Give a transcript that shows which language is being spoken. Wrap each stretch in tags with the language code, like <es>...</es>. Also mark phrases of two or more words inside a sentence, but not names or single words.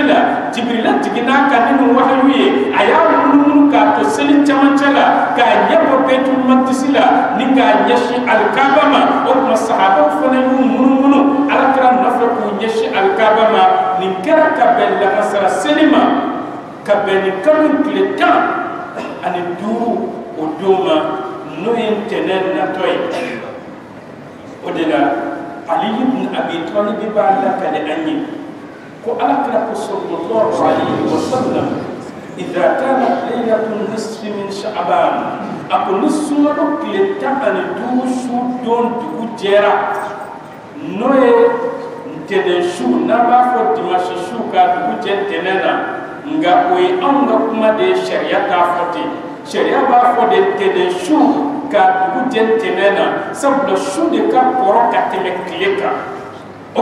<bm>la Jibrila jiginna kan ni wahayu ye a y'a munumunu k'a to seli camancɛ la k'a ɲɛbɔ beitul maqdis la ni k'a ɲɛsin alikaaba ma o kuma sahabaw fana y'u munumunu alakira nɔfɛ k'u ɲɛsin alikaaba ma nin kɛra ka bɛn lakansara seli ma ka bɛn ni kalo tile 10 ani 5 o don ma n'o ye ntɛnɛn natɔ ye o de la Ali ibn Abi Talib b'a lakale an ye ko alakira ko</bm> <ar>صلى الله عليه وسلم إذا كانت ليلة النصف من شعبان</ar> <bm>a ko ni sunkalo tile 10 ani 5 su don dugu jɛra n'o ye ntɛnɛn su n'an b'a fɔ dimanche su ka dugu jɛ ntɛnɛn na nga o ye anw ka kuma de ye sariya t'a fɔ ten sariya b'a fɔ de ntɛnɛn su ka dugu jɛ ntɛnɛn na sabula su de ka kɔrɔ ka tɛmɛ tile kan o</bm>